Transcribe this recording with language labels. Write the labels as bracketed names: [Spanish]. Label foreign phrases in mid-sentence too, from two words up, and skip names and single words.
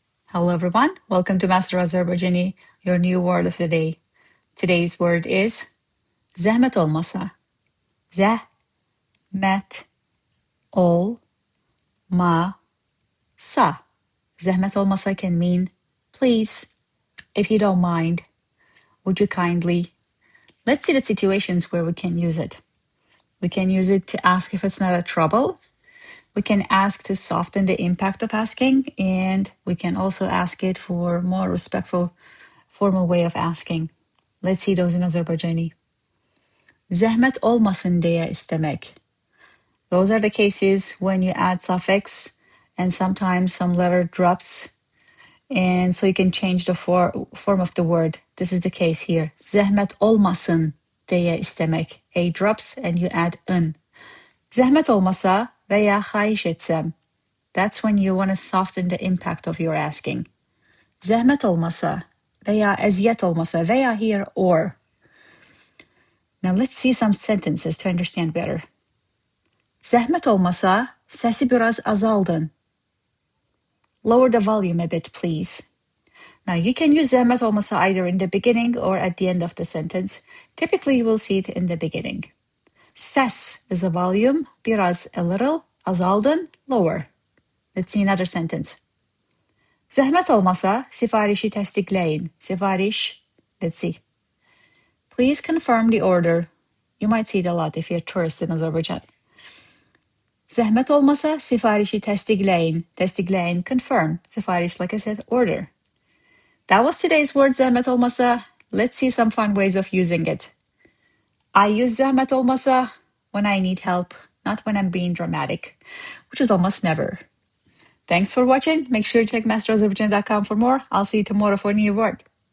[English] Hello everyone, welcome to Master Azerbaijani, your new word of the day. Today's word is [Azerbaijani] ZƏHMət olmasa. ZƏHMət olmasa. ZƏHMət olmasa [English] can mean please, if you don't mind, would you kindly. Let's see the situations where we can use it. We can use it to ask if it's not a trouble. We can ask to soften the impact of asking, and we can also ask it for more respectful, formal way of asking. Let's see those in Azerbaijani. [Azerbaijani] Zəhmət olmasın deyə istemək. [English] Those are the cases when you add suffix and sometimes some letter drops, and so you can change the form of the word. This is the case here. [Azerbaijani] Zəhmət olmasın deyə istemək. [English] A drops and you add ın. [Azerbaijani] Zəhmət olmasa və ya xahiş etsəm. [English] That's when you want to soften the impact of your asking. [Azerbaijani] Zəhmət olmasa və ya əziyyət olmasa və ya [English] here or. Now let's see some sentences to understand better. [Azerbaijani] Zəhmət olmasa səsi biraz azaldın. [English] Lower the volume a bit, please. Now you can use [Azerbaijani] zəhmət olmasa [English] either in the beginning or at the end of the sentence. Typically you will see it in the beginning. Səs is a volume, biraz a little, azaldın, lower. Let's see another sentence. [Azerbaijani] Zəhmət olmasa sifarişi təsdiqləyin. [English] Sifariş, let's see. Please confirm the order. You might see it a lot if you're a tourist in Azerbaijan. [Azerbaijani] Zəhmət olmasa sifarişi təsdiqləyin. [English] Təsdiqləyin, confirm. Sifariş, like I said, order. That was today's word, [Azerbaijani] zəhmət olmasa. [English] Let's see some fun ways of using it. I use [Azerbaijani] zəhmət olmasa [English] when I need help, not when I'm being dramatic, which is almost never. Thanks for watching. Make sure to check masterazerbaijan.com for more. I'll see you tomorrow for a new word.